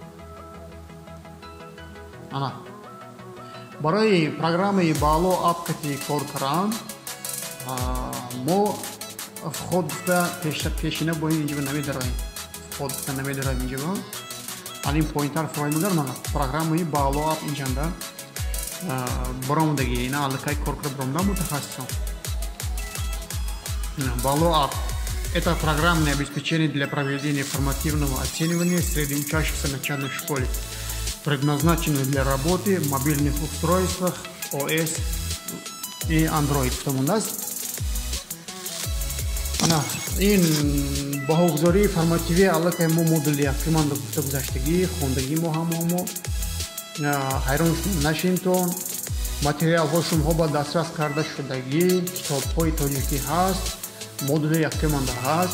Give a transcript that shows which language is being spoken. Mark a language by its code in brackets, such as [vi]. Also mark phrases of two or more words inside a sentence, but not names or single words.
[tg] Ана барои программаи баъло апкати кор кардан мо вход гуфта пешина бо ин инҷоба намедароем. Вход гуфта намедароем инҷоба. Алин поинтар фуроем агар мана программаи баъло ап инҷанда баромадагӣ ина аллакай кор карда баромада мутахассисон. [ru] Баъло ап — это программное обеспечение для проведения формативного оценивания среди учащихся начальной школы, предназначенное для работы в мобильных устройствах iOS и Android. [tg] Ин баҳогузории формативии аллакай мо модули якиманда гуфта гузаштагӣ хондагӣ мо ҳамомо ҳайрон нашинтон. Материалҳои шумоҳо ба дастрас карда шудагӣ, китобҳои тоҷикӣ ҳаст, модули якиманда ҳаст.